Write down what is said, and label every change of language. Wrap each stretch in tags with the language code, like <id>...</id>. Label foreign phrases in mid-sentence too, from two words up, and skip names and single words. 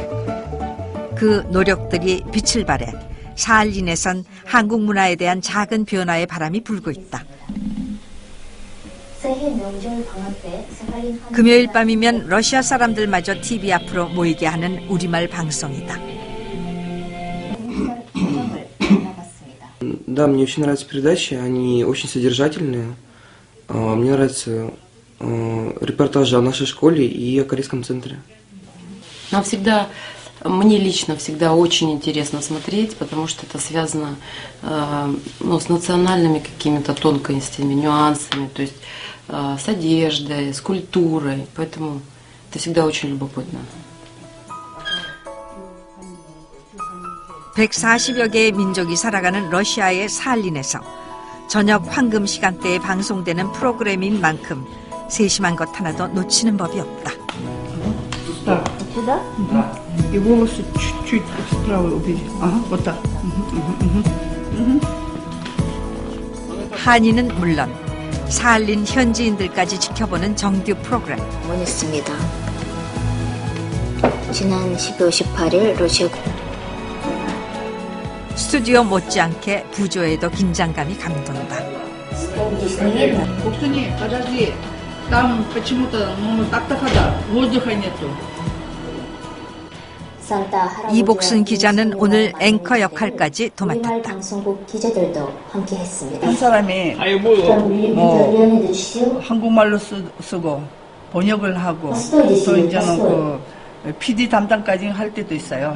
<ko>그 노력들이 빛을 발해 사할린에선 한국 문화에 대한 작은 변화의 바람이 불고 있다. 금요일 밤이면 러시아 사람들마저 TV 앞으로 모이게 하는 우리말 방송이다.</ko> <ru>Да, мне очень нравятся передачи, они очень содержательные. Мне нравятся репортажи о нашей школе и о корейском центре. Нам всегда, мне лично всегда очень интересно смотреть, потому что это связано с национальными какими-то тонкостями, нюансами, то есть с одеждой, с культурой, поэтому это всегда очень любопытно.</ru> <ko>140여 개의 민족이 살아가는 러시아의 사할린에서 저녁 황금 시간대에 방송되는 프로그램인 만큼 세심한 것 하나도 놓치는 법이 없다.</ko> <ru>Куда? И волосы чуть-чуть вправо убери. Ага, вот так.</ru> <ko>한인은 물론 사할린 현지인들까지 지켜보는 정규 프로그램. 원했습니다. 지난 12월 18일 러시아 스튜디오 못지않게 부조에도 긴장감이 감돈다. 복순이 바다지 땀 почему-то 너무 딱딱하다. 어떡하냐 또. 이복순 기자는 오늘 앵커 역할까지 도맡았다. 방송국 기자들도 함께했습니다. 한 사람이 뭐 한국말로 쓰고 번역을 하고 또 이제는 그 PD 담당까지 할 때도 있어요.</ko>